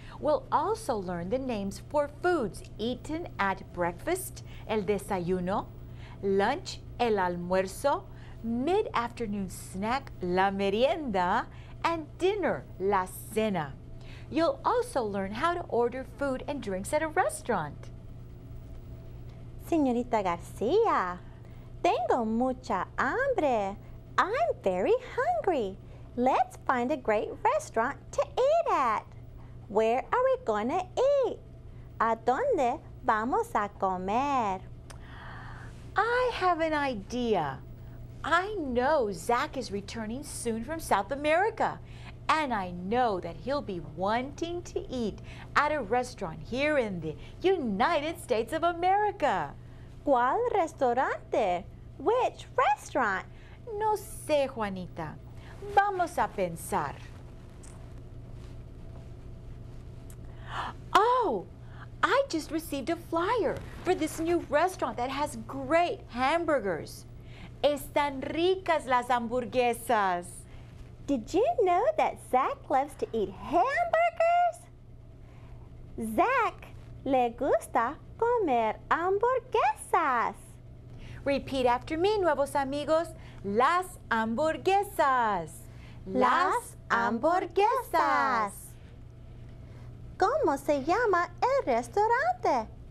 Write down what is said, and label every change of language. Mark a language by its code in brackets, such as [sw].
[en] We'll also learn the names for foods eaten at breakfast, el desayuno, lunch, el almuerzo, mid-afternoon snack, la merienda, and dinner, la cena. You'll also learn how to order food and drinks at a restaurant. [es] Señorita Garcia, tengo mucha hambre. [en] I'm very hungry. Let's find a great restaurant to eat at. Where are we gonna eat? [es] ¿A dónde vamos a comer? [en] I have an idea. I know Zach is returning soon from South America, and I know that he'll be wanting to eat at a restaurant here in the United States of America. [es] ¿Cuál restaurante? [en] Which restaurant? [es] No sé, Juanita. Vamos a pensar. [en] Oh, I just received a flyer for this new restaurant that has great hamburgers. [es] Están ricas las hamburguesas. [en] Did you know that Zach loves to eat hamburgers? [es] Zach le gusta comer hamburguesas. [en] Repeat after me, [es] nuevos amigos. Las hamburguesas. Las hamburguesas. ¿Cómo se llama el restaurante?